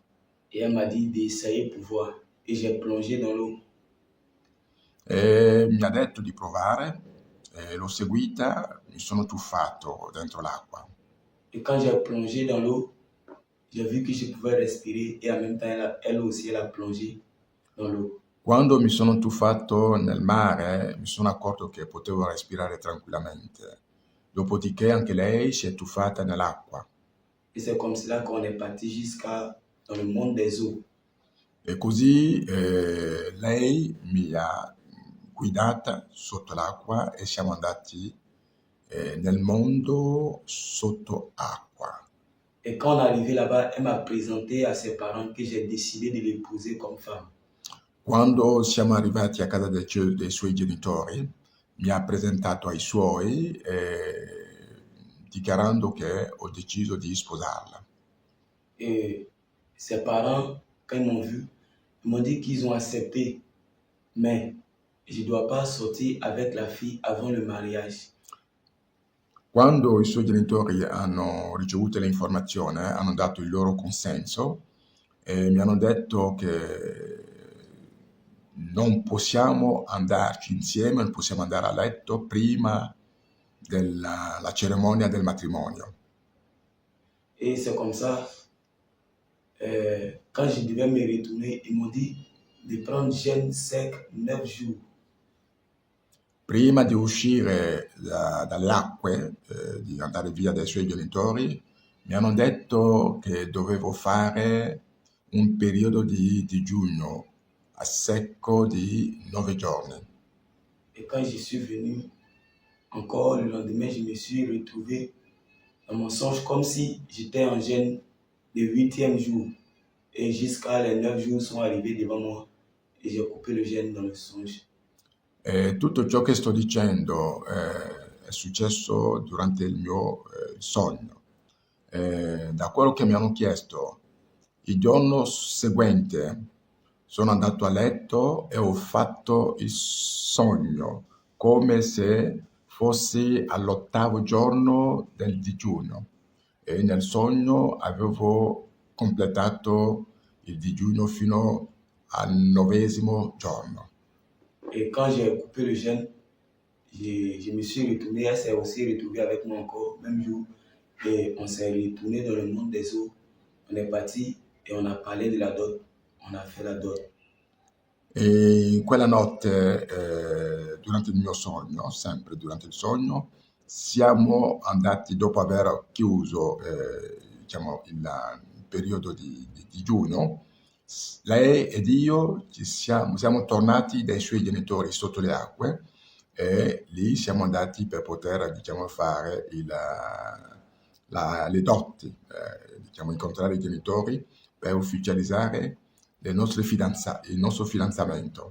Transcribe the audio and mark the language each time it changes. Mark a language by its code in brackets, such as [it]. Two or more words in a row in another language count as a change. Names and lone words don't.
[fr] Et elle m'a dit d'essayer pour voir. Et j'ai plongé dans l'eau. [it] E mi ha detto di provare, l'ho seguita, mi sono tuffato dentro l'acqua. [fr] Et quand j'ai plongé dans l'eau, j'ai vu que je pouvais respirer et en même temps, elle aussi, elle a plongé dans l'eau. [it] Quando mi sono tuffato nel mare, mi sono accorto che potevo respirare tranquillamente. Dopodiché anche lei si è tuffata nell'acqua. [fr] Et c'est comme cela qu'on est parti jusqu'à dans le monde des eaux. [it] E così lei mi ha guidata sotto l'acqua e siamo andati nel mondo sotto acqua. [fr] Et quand on est arrivé là-bas, elle m'a présenté à ses parents que j'ai décidé de l'épouser comme femme. [it] Quando siamo arrivati a casa dei suoi genitori, mi ha presentato ai suoi dichiarando che ho deciso di sposarla. [fr] Et ses parents, quand ils m'ont vu, ils m'ont dit qu'ils ont accepté, mais je ne dois pas sortir avec la fille avant le mariage. [it] Quando i suoi genitori hanno ricevuto l'informazione, hanno dato il loro consenso e mi hanno detto che non possiamo andarci insieme, non possiamo andare a letto prima della cerimonia del matrimonio. [fr] Et c'est comme ça, quand je devais me retourner, ils m'ont dit de prendre jeûne sec 9 jours. [it] Prima di uscire dalle acque, di andare via dai suoi genitori, mi hanno detto che dovevo fare un periodo di digiuno a secco di 9 giorni. [fr] Et quand je suis venu, encore le lendemain, je me suis retrouvé dans mon songe comme si j'étais en jeûne le 8e jour. Et jusqu'à les 9 jours sont arrivés devant moi. Et j'ai coupé le jeûne dans le songe. [it] Tutto ciò che sto dicendo è successo durante il mio sogno. Da quello che mi hanno chiesto, il giorno seguente sono andato a letto e ho fatto il sogno come se fossi all'8° giorno del digiuno e nel sogno avevo completato il digiuno fino al 9° giorno. [fr] Et quand j'ai coupé le jeûne, je me suis retourné. Elle s'est aussi retrouvée avec moi encore, même jour. Et on s'est retourné dans le monde des eaux. On est parti et on a parlé de la dot. On a fait la dot. [it] E in quella notte, durante il mio sogno, sempre durante il sogno, siamo andati, dopo aver chiuso diciamo, il periodo di digiuno, lei ed io siamo tornati dai suoi genitori sotto le acque e lì siamo andati per poter diciamo, fare le dotti, diciamo, incontrare i genitori per ufficializzare il nostro fidanzamento.